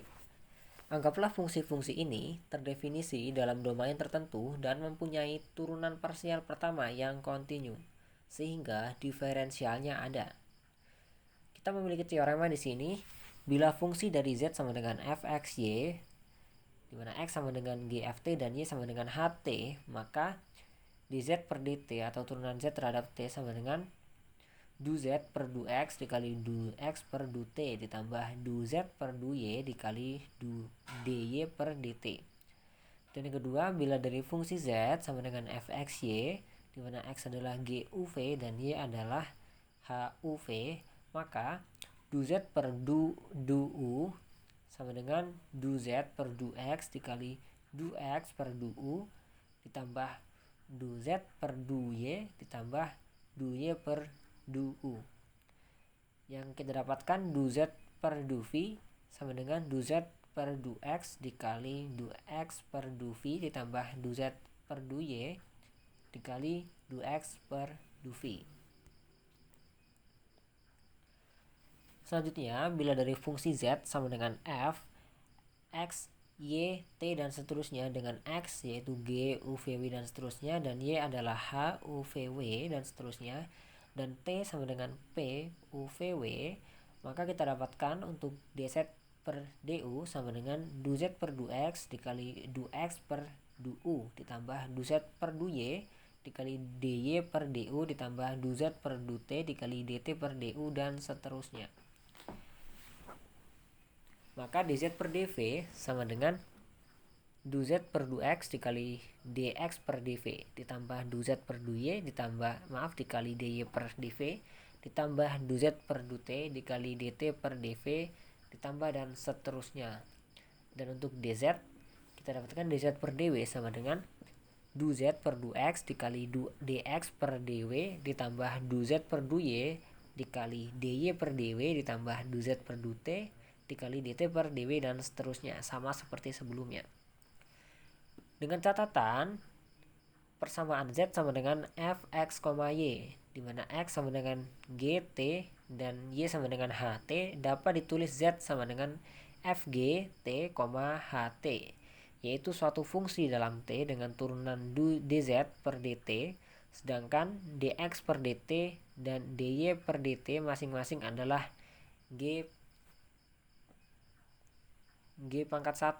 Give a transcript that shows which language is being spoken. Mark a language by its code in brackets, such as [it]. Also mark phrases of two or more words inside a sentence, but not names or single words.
[id] Anggaplah fungsi-fungsi ini terdefinisi dalam domain tertentu dan mempunyai turunan parsial pertama yang kontinu, sehingga diferensialnya ada. Kita memiliki teorema di sini, bila fungsi dari z sama dengan fxy, di mana x sama dengan gft dan y sama dengan ht, maka dz per dt atau turunan z terhadap t sama dengan du-z per du-x dikali du-x per du-t ditambah du-z per du-y dikali du-dy per dt. Dan yang kedua, bila dari fungsi z sama dengan fxy, di mana x adalah guv dan y adalah huv, maka du-z per du-u sama dengan du-z per du-x dikali du-x per du-u ditambah du-z per du-y ditambah du-y per du-u. Yang kita dapatkan du-z per du-v sama dengan du-z per du-x dikali du-x per du-v ditambah du-z per du-y dikali du-x per du-v. Selanjutnya, bila dari fungsi z sama dengan f, x, y, t dan seterusnya dengan x yaitu g, u, v, w dan seterusnya, dan y adalah h, u, v, w dan seterusnya, dan t sama dengan p, u, v, w, maka kita dapatkan untuk dz per du sama dengan du-z per du-x dikali du-x per du-u ditambah du-z per du-y dikali dy per du ditambah du-z per du-t dikali dt per du dan seterusnya. Maka dz per dv sama dengan du-z per du-x dikali dx per dv ditambah du-z per du-y dikali dy per dv ditambah du-z per du-t dikali dt per dv ditambah dan seterusnya. Dan untuk dz kita dapatkan dz per dw sama dengan du-z per du-x dikali dx per dw ditambah du-z per du-y dikali dy per dw ditambah du-z per du-t dikali dt per dw dan seterusnya, sama seperti sebelumnya. Dengan catatan persamaan z sama dengan fx, y, di mana x sama dengan gt dan y sama dengan ht dapat ditulis z sama dengan fg t, ht, yaitu suatu fungsi dalam t dengan turunan dz per dt, sedangkan dx per dt dan dy per dt masing-masing adalah g pangkat 1.